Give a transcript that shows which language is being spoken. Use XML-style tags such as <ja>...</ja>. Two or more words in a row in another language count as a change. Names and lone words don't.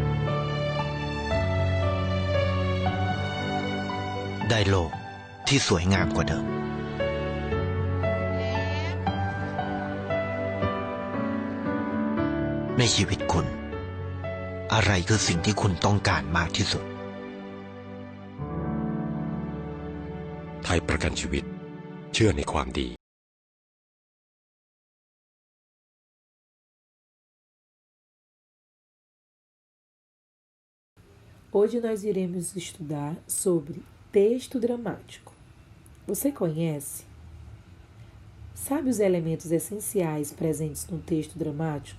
<th>ได้โลกที่สวยงามกว่าเดิมในชีวิตคุณอะไรคือสิ่งที่คุณต้องการมากที่สุด ไทยประกันชีวิตเชื่อในความดี</th> <pt>Hoje nós iremos estudar sobre texto dramático. Você conhece? Sabe os elementos essenciais presentes no texto dramático?</pt>